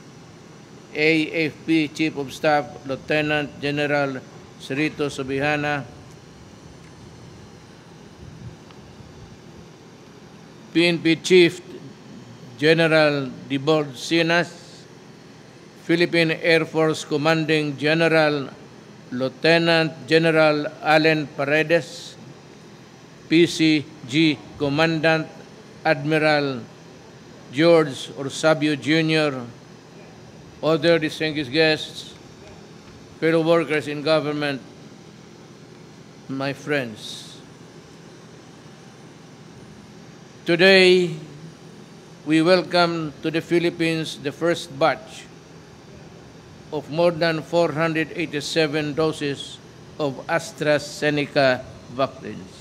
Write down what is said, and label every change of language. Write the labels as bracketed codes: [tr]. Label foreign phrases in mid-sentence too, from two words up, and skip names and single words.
[en] AFP Chief of Staff Lieutenant General Cerrito Subihana, PNP Chief General Dibord Sinas, Philippine Air Force Commanding General Lieutenant General Allen Paredes, PCG Commandant Admiral George Orsabio Jr., other distinguished guests, fellow workers in government, my friends. Today, we welcome to the Philippines the first batch of more than 487 doses of AstraZeneca vaccines.